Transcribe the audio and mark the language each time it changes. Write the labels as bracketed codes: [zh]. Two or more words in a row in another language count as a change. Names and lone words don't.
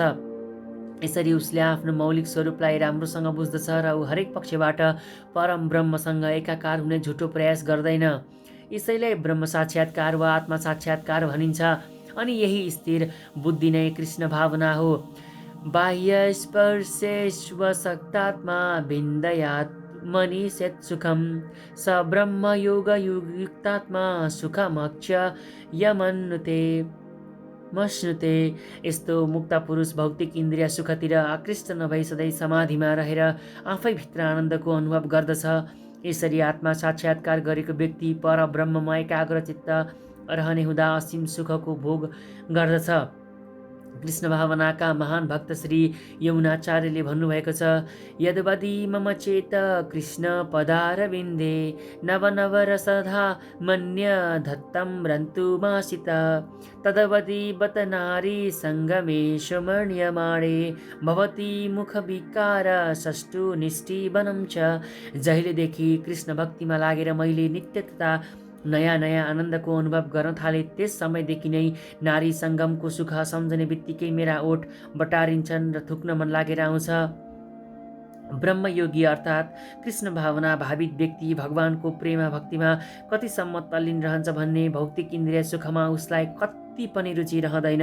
[ne] यसरी उसले आफ्नो मौलिक स्वरूपलाई राम्रोसँग बुझ्दछ र ऊ हरेक पक्षबाट परम ब्रह्मसँग एकाकार हुने झुटो प्रयास गर्दैन। यसैलाई ब्रह्म साक्षात्कार वा आत्मा साक्षात्कार भनिन्छ। अनि यही स्थिर बुद्धि नै कृष्ण भावना हो। [sa] बाह्य स्पर्शेष्वशक्तात्मा विन्दयात्मनिषेत् सुखम स ब्रह्म योग युक्तात्मा सुखमक्ष यमन्नुते मश्नुते। [ne] यस्तो मुक्त पुरुष भौतिक इन्द्रिय सुखतिर आकृष्ट नभई सधैँ समाधिमा रहेर आफैभित्र आनन्दको अनुभव गर्दछ। यसरी आत्मा साक्षात्कार गरेको व्यक्ति पर ब्रह्ममा एकाग्र चित्त रहने हुँदा असीम सुखको भोग गर्दछ। कृष्ण भावनाका महान भक्त श्री यमुनाचार्यले भन्नुभएको छ, [sa] यद्वदि मम चेत कृष्ण पदारविन्दे नवनवरसधा मन्य धत्तं रन्तुमासित तदवधि बत नारी सङ्गमेषु मन्यमाणे भवती मुखविकार षष्ठु निष्ठीवनं च। [ne] जहिलेदेखि कृष्ण भक्तिमा लागेर मैले नित्य तथा नयाँ नयाँ आनन्दको अनुभव गर्न थाले, त्यस समयदेखि नै नारी सङ्गमको सुख सम्झने बित्तिकै मेरा ओठ बटारिन्छन् र थुक्न मन लागेर आउँछ। ब्रह्मयोगी अर्थात् कृष्ण भावना भावित व्यक्ति भगवानको प्रेम भक्तिमा कतिसम्म तल्लीन रहन्छ भने भौतिक इन्द्रिय सुखमा उसलाई कति पनि रुचि रहँदैन।